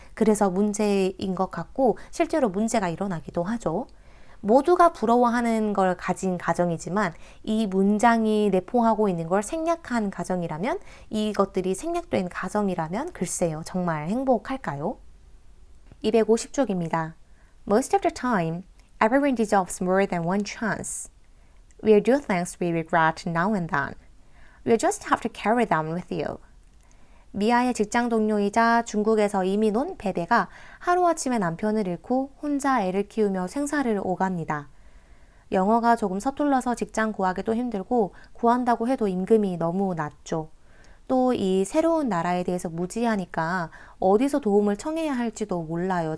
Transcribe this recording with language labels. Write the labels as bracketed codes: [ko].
[ko] 그래서 문제인 것 같고 실제로 문제가 일어나기도 하죠. 모두가 부러워하는 걸 가진 가정이지만 이 문장이 내포하고 있는 걸 생략한 가정이라면, 이것들이 생략된 가정이라면 글쎄요, 정말 행복할까요? 250쪽입니다. [en] Most of the time, everyone deserves more than one chance. We'll do things we regret now and then. You'll just have to carry them with you. [ko] 미아의 직장 동료이자 중국에서 이민 온 베베가 하루아침에 남편을 잃고 혼자 애를 키우며 생사를 오갑니다. 영어가 조금 서툴러서 직장 구하기도 힘들고 구한다고 해도 임금이 너무 낮죠. 또 이 새로운 나라에 대해서 무지하니까 어디서 도움을 청해야 할지도 몰라요.